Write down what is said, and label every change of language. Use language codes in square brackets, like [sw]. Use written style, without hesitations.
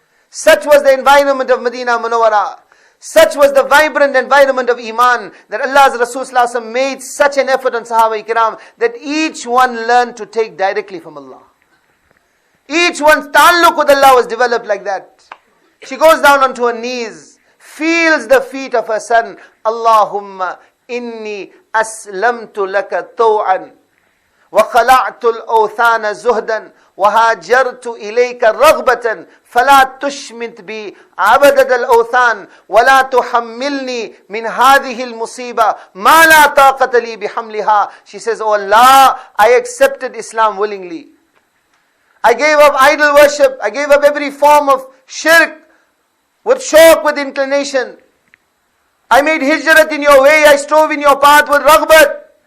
[en] Such was the environment of Medina Munawwara. Such was the vibrant environment of Iman, that Allah's Rasul sallallahu alaihi wasallam made such an effort on Sahaba Ikram, that each one learned to take directly from Allah. Each one's ta'alluq with Allah was developed like that. She goes down onto her knees, feels the feet of her son. [ar] Allahumma inni aslamtu laka taw'an, wa khala'tu al-awthana zuhdan, وهاجرت إليك رغبة فلا تشمت بي عبدة الأوثان ولا تحملني من هذه المصيبة ما لا طاقة لي بحملها. [en] She says, oh Allah, I accepted Islam willingly. I gave up idol worship. I gave up every form of shirk with shauq, with inclination. I made hijrat in your way. I strove in your path with raghbat.